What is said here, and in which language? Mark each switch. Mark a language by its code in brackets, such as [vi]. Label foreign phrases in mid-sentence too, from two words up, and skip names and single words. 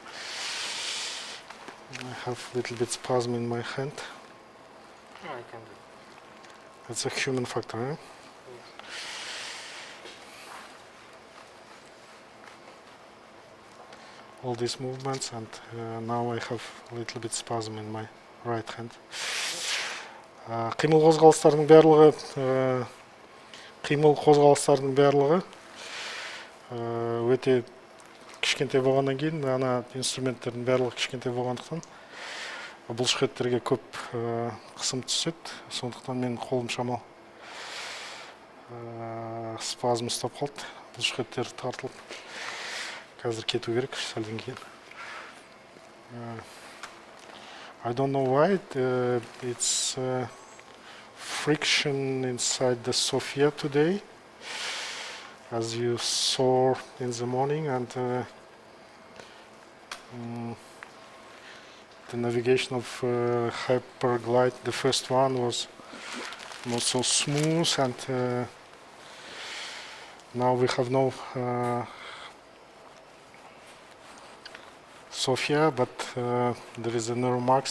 [en] I have a little bit spasm in my hand. I can do. It's a human factor, eh? Yes. All these movements, and now I have a little bit spasm in my right hand. [kk] Қимыл қозғалыстардың барлығы өте кішкентай болғаннан кейін, ана инструменттердің барлығы кішкентай болғандықтан бұлшықеттерге көп қысым түседі. Сондықтан мен қолым шамал спазм ұстап қалды. Бұлшықеттер тартылып. Қазір кету керек сәлден кейін. [en] I don't know why. It's friction inside the Sophia today, as you saw in the morning, and the navigation of Hyperglide, the first one, was not so smooth, and now we have no Sophia, but there is a Neuromax.